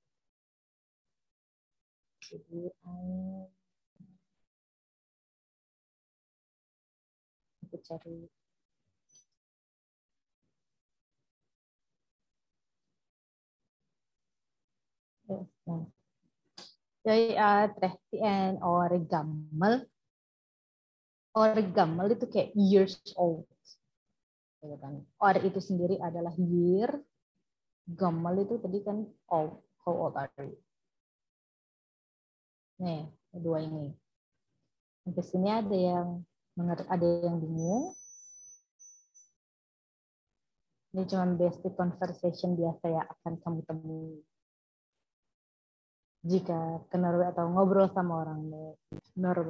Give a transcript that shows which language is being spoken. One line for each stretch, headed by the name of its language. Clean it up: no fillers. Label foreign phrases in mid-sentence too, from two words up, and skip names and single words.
Indonesian: Jadi aku cari. Nah. Jadi 31
Norwegian: år gammel. Or gammel
Indonesian: itu kayak
English: years old.
Indonesian: Or itu sendiri adalah year. Gammel itu tadi kan old.
English: How old are you?
Indonesian: Nih, kedua ini. Sampai sini ada yang bingung. Ini cuma basic conversation biasa ya akan kamu temui jika ke Norway atau ngobrol sama orang Norway.